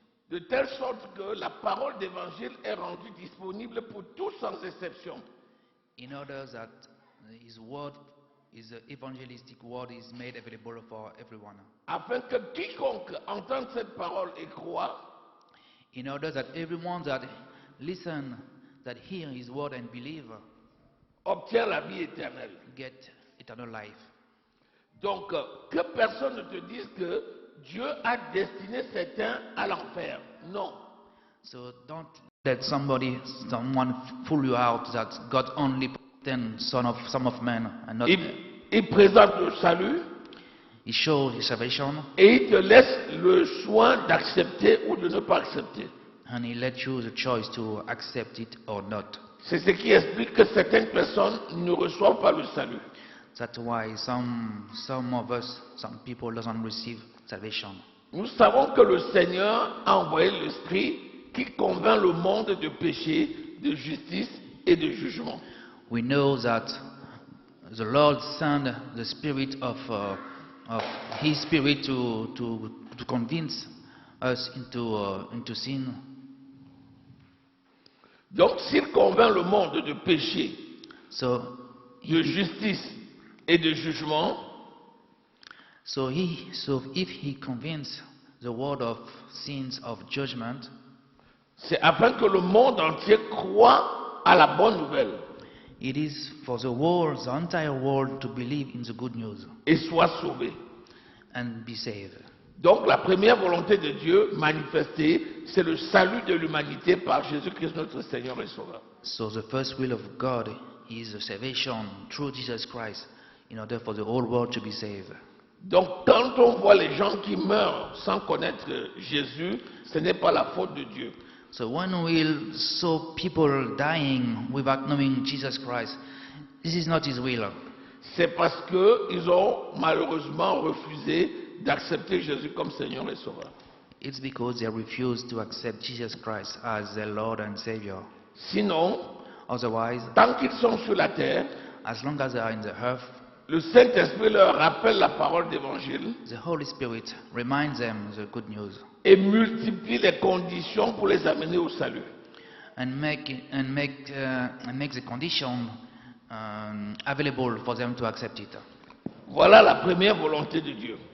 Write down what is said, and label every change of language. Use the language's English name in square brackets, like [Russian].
[French] De telle sorte que la parole d'évangile est rendue disponible pour tous sans exception. [English] In order that His word, His evangelistic word, is made available for everyone. [French] Afin que quiconque entende cette parole et croit, [English] In order that everyone that listen, that hear His word and believe, [French] obtient la vie éternelle. [English] get eternal life. [French] Donc, que personne ne te dise que Dieu a destiné certains à l'enfer. Non. [English] So don't let someone fool you out that God only then some of men and not. [French] Il présente le salut [English] He shows His salvation [French] et il te laisse le soin d'accepter ou de ne pas accepter. [English] and He let you the choice to accept it or not. [French] C'est ce qui explique que certaines personnes ne reçoivent pas le salut. [English] That's why some people doesn't receive salvation. [French] Nous savons que le Seigneur a envoyé l'Esprit qui convainc le monde de péché, de justice et de jugement. [English] We know that the Lord sent the Spirit of His Spirit to convince us into sin. [French] Donc s'il convainc le monde de péché, [English] So [French] de justice et de jugement, [English] So if He convinces the world of sins, of judgment, [French] c'est afin que le monde entier croit à la bonne nouvelle [English] it is for the world, the entire world, to believe in the good news [French] et soit sauvé. [English] and be saved. [French] Donc la première volonté de Dieu manifestée, c'est le salut de l'humanité par Jésus-Christ notre Seigneur et Sauveur. [English] So the first will of God is the salvation through Jesus Christ, in order for the whole world to be saved. [French] Donc quand on voit les gens qui meurent sans connaître Jésus, ce n'est pas la faute de Dieu. [English] So when we saw people dying without knowing Jesus Christ, this is not His will. [French] C'est parce qu'ils ont malheureusement refusé d'accepter Jésus comme Seigneur et Sauveur. [English] It's because they refuse to accept Jesus Christ as their Lord and Savior. [French] Sinon, [English] Otherwise, [French] tant qu'ils sont sur la terre, [English] as long as they are in the earth, [French] le Saint-Esprit leur rappelle la parole d'évangile [English] the Holy Spirit reminds them the good news. [French] et multiplie les conditions pour les amener au salut. [English] and make the condition available for them to accept it. [French] Voilà la première volonté de Dieu.